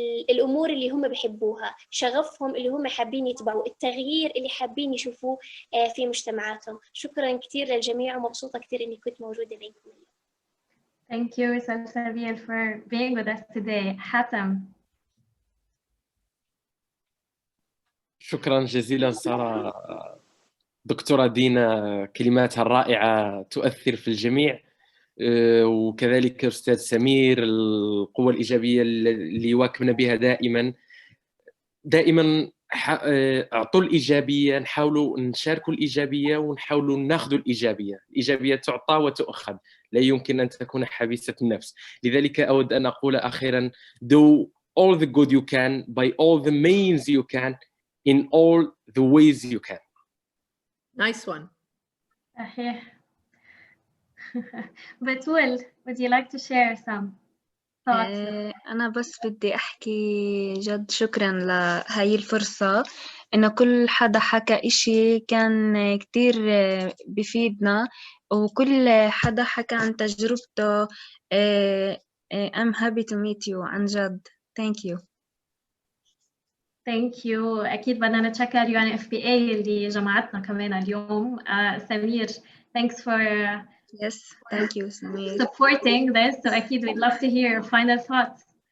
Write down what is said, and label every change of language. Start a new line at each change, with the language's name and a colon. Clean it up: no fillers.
Arabic: الأمور اللي هم بيحبوها، شغفهم اللي هم حابين يتبعوا، التغيير اللي حابين يشوفوه في مجتمعاتهم. شكرا كثير للجميع ومبسوطة كثير إني كنت موجودة بينكم.
English: Thank you, Salsabil, for being with us today.
Arabic: حاتم. شكرا جزيلا سارة. دكتورة دينا كلماتها الرائعة تؤثر في الجميع، وكذلك أستاذ سمير القوة الإيجابية اللي يواكبنا بها دائما اعطوا الإيجابية، نحاولوا نشاركوا الإيجابية ونحاولوا ناخذوا الإيجابية تعطى وتؤخذ، لا يمكن أن تكون حبيسة النفس. لذلك أود أن أقول أخيرا
English: do all the good you can by all the means you can in all the ways you can. Nice one.
Arabic: صحيح.
English: Batul, would you like to share some thoughts?
Arabic: أنا بس بدي أحكي جد شكرا لهاي الفرصة، إنه كل حدا حكى إشي كان كتير بفيدنا، وكل حدا حكى عن تجربته.
English: I'm happy to meet you
Arabic: عن جد.
English: Thank you. Thank you.
Arabic: أكيد بدنا نتشكر UNFPA اللي جمعتنا كمان اليوم.
English: سمير, thanks for Yes, thank you, Samir. supporting this. So
Arabic: أكيد
English: we'd love to hear your final thoughts.